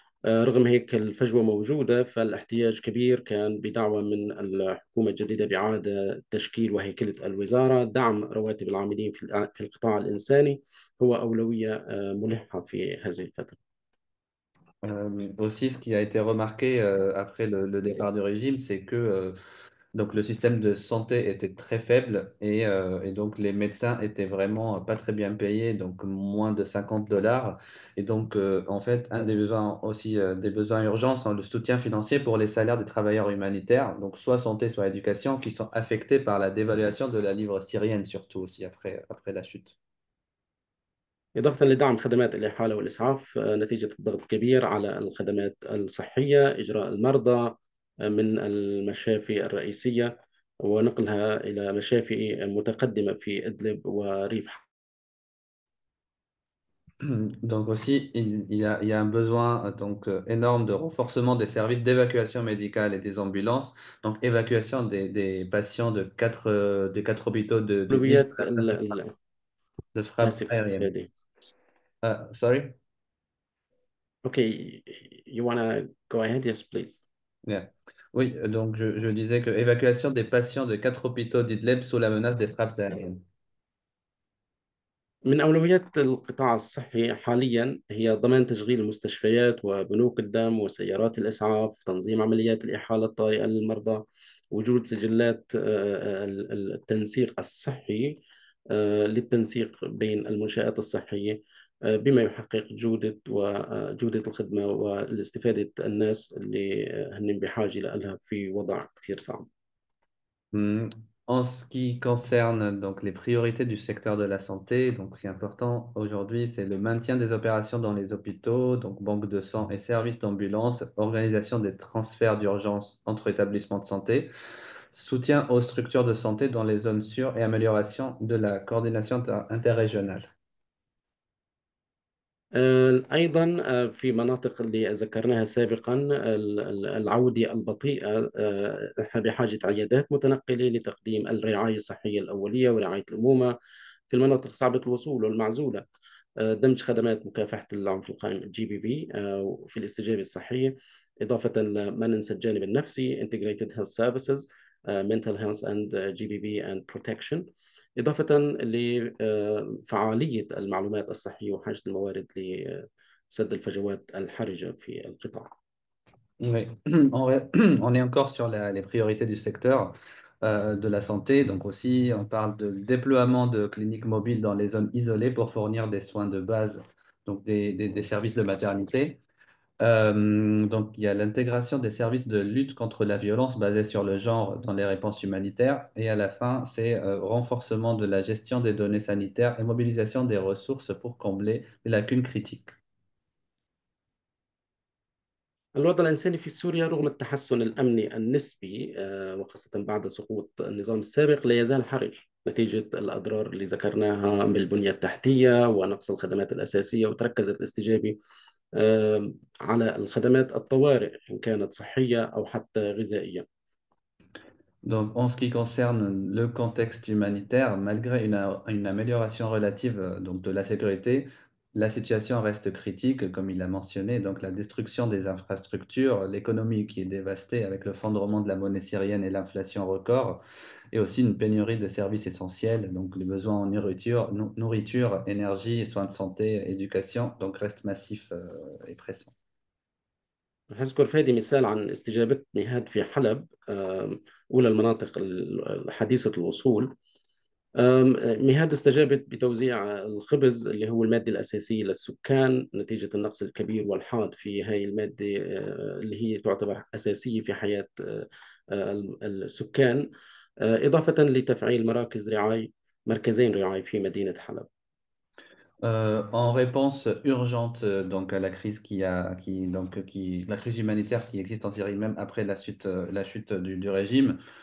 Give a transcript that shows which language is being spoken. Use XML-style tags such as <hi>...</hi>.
<ar>رغم هيك الفجوة موجودة، فالاحتياج كبير. كان بدعوة من الحكومة الجديدة بإعادة تشكيل وهيكلة الوزارة، دعم رواتب العاملين في القطاع الإنساني هو أولوية ملحة في هذه الفترة.</ar> <fr>Aussi, ce qui a été remarqué après le départ du régime, c'est que donc le système de santé était très faible et donc les médecins étaient vraiment pas très bien payés, donc moins de $50. Et donc, en fait, un des besoins aussi, des besoins urgents, sont le soutien financier pour les salaires des travailleurs humanitaires, donc soit santé, soit éducation, qui sont affectés par la dévaluation de la livre syrienne, surtout aussi après la chute.</fr> <ar>إضافة لدعم خدمات الإحالة والإسعاف نتيجة الضغط الكبير على الخدمات الصحية، إجراء المرضى من المشافي الرئيسية ونقلها إلى مشافي متقدمة في إدلب وريف.</ar> <fr>Donc aussi, il y a un besoin donc énorme de renforcement des services d'évacuation médicale et des ambulances. Donc évacuation des patients des quatre hôpitaux d'Idlib</fr> <ar>أولويات</ar> <fr>de frappe</fr> <ar>آسف</ar> <fr>aérienne.</fr> <ar>فادي.</ar> <en>Sorry? Okay, you wanna go ahead? Yes, please. Yeah.</en> <fr>Oui, donc je disais que évacuation des patients de quatre hôpitaux d'Idlib sous la menace des frappes aériennes.</fr> <ar>من أولويات القطاع الصحي حاليا هي ضمان تشغيل المستشفيات وبنوك الدم وسيارات الإسعاف، تنظيم عمليات الإحالة الطارئة للمرضى، وجود سجلات التنسيق الصحي للتنسيق بين المنشآت الصحية، بما يحقق جودة الخدمة والاستفادة الناس اللي هن بحاجة لها في وضع كثير صعب. Hmm.</ar> <fr>En ce qui concerne donc les priorités du secteur de la santé, donc ce qui est important aujourd'hui, c'est le maintien des opérations dans les hôpitaux, donc banque de sang et services d'ambulance, organisation des transferts d'urgence entre établissements de santé, soutien aux structures de santé dans les zones sûres et amélioration de la coordination interrégionale.</fr> <ar>أيضا في مناطق اللي ذكرناها سابقا، العودة البطيئة، نحن بحاجة عيادات متنقلة لتقديم الرعاية الصحية الأولية ورعاية الأمومة في المناطق صعبة الوصول والمعزولة، دمج خدمات مكافحة العنف القائم GBV في الاستجابة الصحية، إضافة ما ننسى الجانب النفسي</ar> <en>integrated health services mental health and GBV and protection</en> <ar>إضافة لفعالية المعلومات الصحية وحاجة الموارد لسد الفجوات الحرجة في القطاع.</ar> <fr>Oui, on est encore sur les priorités du secteur de la santé. Donc aussi, on parle de déploiement de cliniques mobiles dans les zones isolées pour fournir des soins de base, donc des services de maternité. Donc il y a l'intégration des services de lutte contre la violence basée sur le genre dans les réponses humanitaires. Et à la fin, c'est renforcement de la gestion des données sanitaires et mobilisation des ressources pour combler les lacunes critiques.</fr> <ar>الوضع الإنساني في سوريا رغم التحسن الأمني النسبي وخاصة بعد سقوط النظام السابق لا يزال حرج نتيجة الأضرار اللي ذكرناها من البنية التحتية ونقص الخدمات الأساسية وتركزت الاستجابة على الخدمات الطوارئ إن كانت صحية أو حتى غذائية.</ar> <fr>Donc, en ce qui concerne le contexte humanitaire, malgré une amélioration relative donc de la sécurité, la situation reste critique, comme il a mentionné. Donc, la destruction des infrastructures, l'économie qui est dévastée avec le fondement de la monnaie syrienne et l'inflation record, et aussi une pénurie de services essentiels. Donc, les besoins en nourriture, énergie, soins de santé, éducation, donc restent massifs et pressants.</fr> <ar>هذكر فادي مثال عن استجابة ميهاد في حلب أولى المناطق حديثة الوصول. ميهاد استجابت بتوزيع الخبز اللي هو المادة الأساسية للسكان نتيجة النقص الكبير والحاد في هاي المادة اللي هي تعتبر أساسية في حياة السكان إضافة لتفعيل مراكز رعاية مركزين رعاية في مدينة حلب.</ar> <fr>En réponse urgente donc à la crise la crise humanitaire qui existe en Syrie même après la chute du régime.</fr>